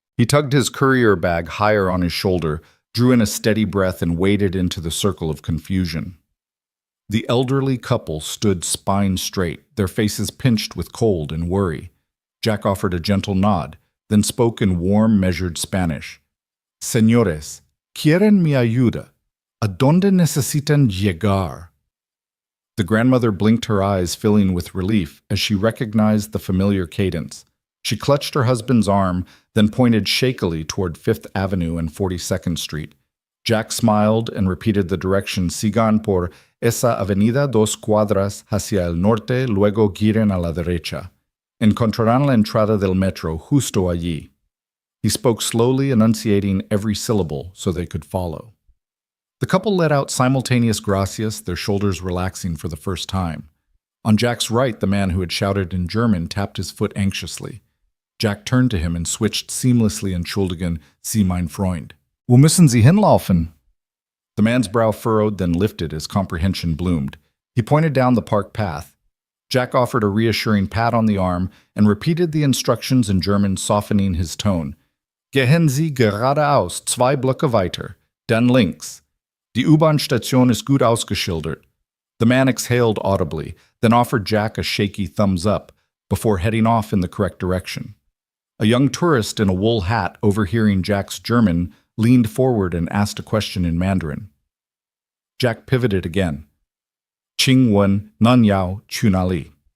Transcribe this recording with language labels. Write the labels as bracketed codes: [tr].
[en] He tugged his courier bag higher on his shoulder, drew in a steady breath, and waded into the circle of confusion. The elderly couple stood spine straight, their faces pinched with cold and worry. Jack offered a gentle nod, then spoke in warm, measured Spanish. [es] Señores, ¿quieren mi ayuda? ¿A dónde necesitan llegar? [en] The grandmother blinked her eyes, filling with relief as she recognized the familiar cadence. She clutched her husband's arm, then pointed shakily toward Fifth Avenue and 42nd Street. Jack smiled and repeated the direction: [es] sigan por esa avenida 2 cuadras hacia el norte, luego giren a la derecha. Encontrarán la entrada del metro justo allí. [en] He spoke slowly, enunciating every syllable so they could follow. The couple let out simultaneous gracias, their shoulders relaxing for the first time. On Jack's right, the man who had shouted in German tapped his foot anxiously. Jack turned to him and switched seamlessly, [de] entschuldigen Sie, mein Freund. Wo müssen Sie hinlaufen? [en] The man's brow furrowed, then lifted as comprehension bloomed. He pointed down the park path. Jack offered a reassuring pat on the arm and repeated the instructions in German, softening his tone. [de] Gehen Sie geradeaus, 2 Blöcke weiter, dann links. Die U-Bahn-Station ist gut ausgeschildert. [en] The man exhaled audibly, then offered Jack a shaky thumbs up before heading off in the correct direction. A young tourist in a wool hat, overhearing Jack's German, leaned forward and asked a question in Mandarin. Jack pivoted again. [zh] Qing Wen Nan Yao Chunali.